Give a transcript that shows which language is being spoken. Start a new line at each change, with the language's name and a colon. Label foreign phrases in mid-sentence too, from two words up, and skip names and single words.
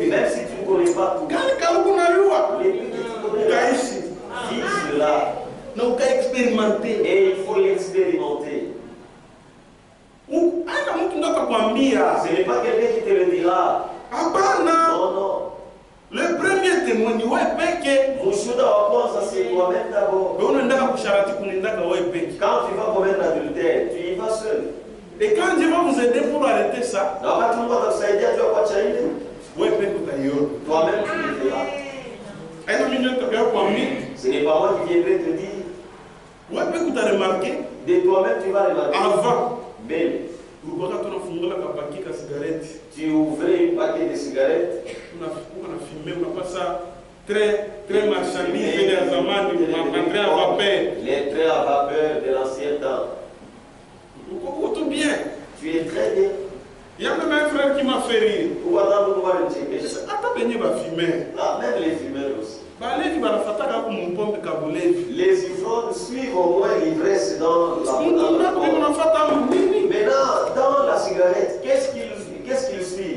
French: Même si tu ne connais pas tout,
Swahili: Kale kalo unajua,
French: les peu que tu connais là,
Swahili: ukaishi.
French: vivre là.
Swahili: Na ukaexperimenter.
French: Et il faut l'expérimenter.
Swahili: Hata mtu ndo atakwambia,
French: Ce n'est pas quelqu'un qui te le dira.
Swahili: hapana.
French: Non, non. Le premier témoin
Swahili: ni wewe peke. Mshuhuda wa kwanza
French: c'est toi-même d'abord.
Swahili: Wewe unaendaka kusharati kunaendaka wewe peke.
French: Quand tu vas commettre l'adultère, tu y vas seul. Et quand Dieu va vous aider pour arrêter ça,
Swahili: Na wakati Mungu atakusaidia tu kuacha ile, wewe peke utaiona.
French: toi-même tu le feras.
Swahili: Haina mimi ndio nitakwambia,
French: Ce n'est pas moi qui viendrai te dire.
Swahili: wewe peke utaremarquer
French: De toi-même tu vas remarquer. avant. Même,
Swahili: Ulikuwa tunafungula kapaki ka cigarette.
French: tu ouvrais un paquet de cigarettes. On a filmé, on a pas ça très marchandise
Swahili: ya zamani,
French: matrain à vapeur. Les trains à vapeur de l'ancien temps. fait rire. Attends, Même les fumeurs aussi. les ivrognes suivent au moins l'ivresse dans la Maintenant, dans la cigarette, qu'est-ce qu'ils suivent?